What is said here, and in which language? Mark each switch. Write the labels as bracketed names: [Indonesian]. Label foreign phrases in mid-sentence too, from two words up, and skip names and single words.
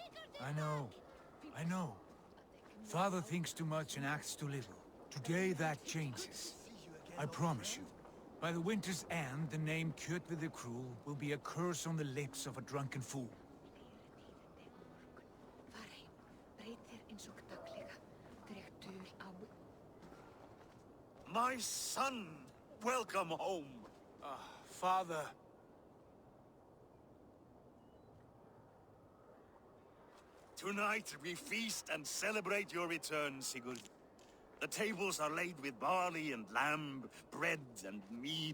[English] I know. Father thinks too much and acts too little. Today that changes. I promise you. By the winter's end, the name Kjotve the Cruel will be a curse on the lips of a drunken fool. [Icelandic] Varheim, breytir eins og [English] My son! Welcome home! Father. Tonight we feast and celebrate your return, Sigurd. The tables are laid with barley and lamb, bread and mead.